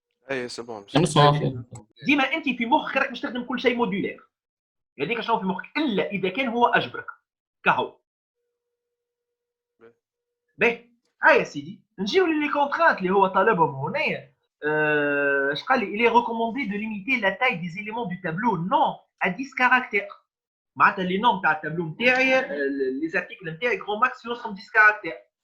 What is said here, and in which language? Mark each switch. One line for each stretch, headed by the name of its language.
Arabic: اي سي بون. ديما انت في مخك راك باش تخدم كل شيء موديولير. هذيك شنو في مخك، الا اذا كان هو اجبرك كهو. باهي يا سيدي نجيو لي كونترانت اللي هو طالبهم هنايا. اش قال لي؟
French: il est recommandé de limiter la taille des éléments du tableau non à 10 caractères.
Arabic: معناتها لي نوم تاع التابلو نتاعي لي زارتيكل نتاعي غرو ماكس يوصلوا 10 كاركتير.